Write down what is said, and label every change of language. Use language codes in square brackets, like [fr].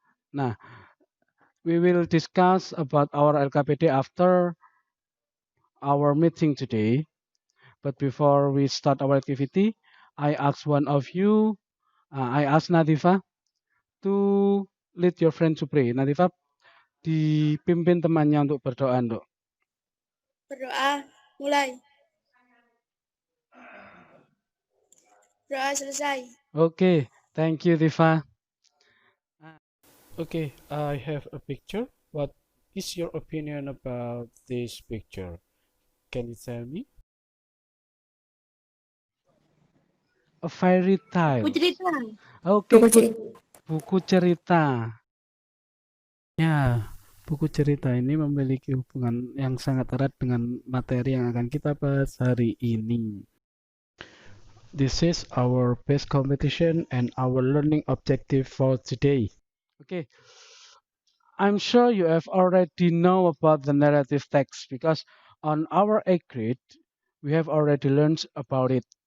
[en] Nah, we will discuss about our LKPD after our meeting today. But before we start our activity, I ask one of you, I ask Nadifa to lead your friend to pray. [id] Nadifa dipimpin temannya untuk berdoa, Nduk. Berdoa, mulai. Doa selesai. [en] Okay, thank you, Diva. Okay, I have a picture. What is your opinion about this picture? Can you tell me? A fairy tale. [id] Buku cerita. [en] Okay, good. [id] Buku cerita. Ya, buku cerita ini memiliki hubungan yang sangat erat dengan materi yang akan kita bahas hari ini. [en] This is our best competition and our learning objective for today. Okay, I'm sure you have already know about the narrative text because on our 8th grade we have already learned about it.